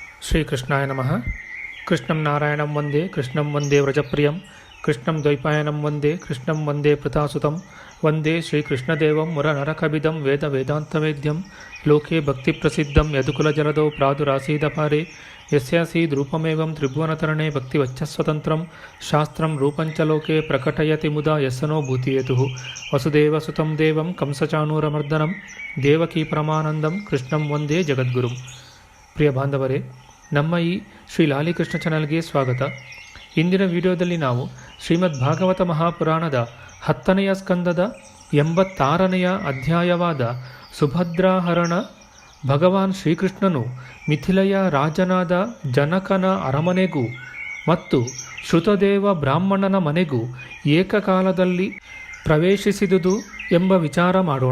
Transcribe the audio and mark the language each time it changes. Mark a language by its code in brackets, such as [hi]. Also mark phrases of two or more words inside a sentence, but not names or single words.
[sa] ಶ್ರೀಕೃಷ್ಣಾಯ ನಮಃ. ಕೃಷ್ಣಂ ನಾರಾಯಣಂ ವಂದೇ ಕೃಷ್ಣಂ ವಂದೇ ವ್ರಜಪ್ರಿಯಂ ಕೃಷ್ಣಂ ದ್ವೈಪಾಯನಂ ವಂದೇ ಕೃಷ್ಣಂ ವಂದೇ ಪೃಥಾಸುತಂ ವಂದೇ ಶ್ರೀಕೃಷ್ಣದೇವಂ ಮುರನರಕವಿದಂ ವೇದ ವೇದಾಂತವೇದ್ಯಂ ಲೋಕೆ ಭಕ್ತಿಪ್ರಸಿದ್ಧಂ ಯದುಕುಲಜಲದೌ ಪ್ರಾದುರಾಸೀದಪಾರೆ ಯಸ್ಯಾಸೀದ್ರೂಪಮೇವಂ ತ್ರಿಭುವನತರಣೆ ಭಕ್ತಿವಚ್ಚಸ್ವತಂತ್ರಂ ಶಾಸ್ತ್ರಂ ರೂಪಂಚ ಲೋಕೆ ಪ್ರಕಟಯತಿ ಮುದಾ ಯಸ್ಸನೋ ಭೂತಿಯೇತುಃ ವಸುದೇವಸುತಂ ದೇವಂ ಕಂಸಚಾಣೂರಮರ್ದನಂ ದೇವಕೀ ಪರಮಾನಂದಂ ಕೃಷ್ಣಂ ವಂದೇ ಜಗದ್ಗುರುಂ. [kn] ಪ್ರಿಯ ಬಾಂಧವರೇ, ನಮ್ಮ ಈ ಶ್ರೀ ಲಾಲಿಕೃಷ್ಣ ಚಾನಲ್ಗೆ ಸ್ವಾಗತ. ಇಂದಿನ ವಿಡಿಯೋದಲ್ಲಿ ನಾವು ಶ್ರೀಮದ್ ಭಾಗವತ ಮಹಾಪುರಾಣದ 10ನೆಯ ಸ್ಕಂದದ 86ನೆಯ ಅಧ್ಯಾಯವಾದ ಸುಭದ್ರಾಹರಣ, ಭಗವಾನ್ ಶ್ರೀಕೃಷ್ಣನು ಮಿಥಿಲೆಯ ರಾಜನಾದ ಜನಕನ ಅರಮನೆಗೂ ಮತ್ತು ಶ್ರುತದೇವ ಬ್ರಾಹ್ಮಣನ ಮನೆಗೂ ಏಕಕಾಲದಲ್ಲಿ ಪ್ರವೇಶಿಸಿದುದು ಎಂಬ ವಿಚಾರ ಮಾಡೋಣ.